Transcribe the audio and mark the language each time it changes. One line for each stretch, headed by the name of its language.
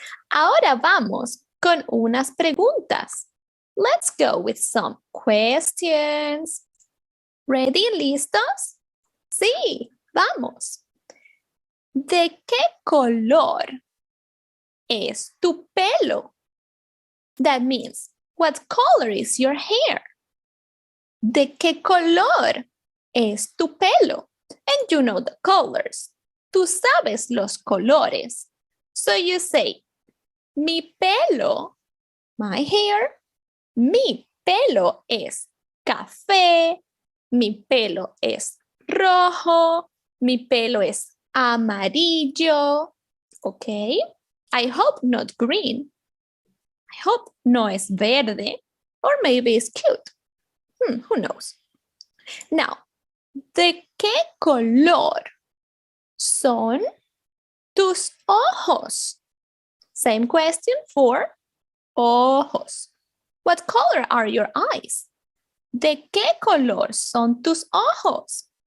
Spanish: Ahora vamos con unas preguntas.
English: Let's go with some questions. Ready?
Spanish: ¿Listos? Sí, vamos. ¿De qué color es tu pelo?
English: That means, what color is your hair?
Spanish: ¿De qué color es tu pelo?
English: And you know the colors.
Spanish: Tú sabes los colores.
English: So you say,
Spanish: mi pelo,
English: my hair,
Spanish: mi pelo es café, mi pelo es rojo, mi pelo es amarillo. Okay?
English: I hope not green. I hope
Spanish: no es verde.
English: Or maybe it's cute. Who knows?
Spanish: Now, ¿de qué color son tus ojos?
English: Same question for ojos. What color are your eyes?
Spanish: ¿De qué color son tus ojos?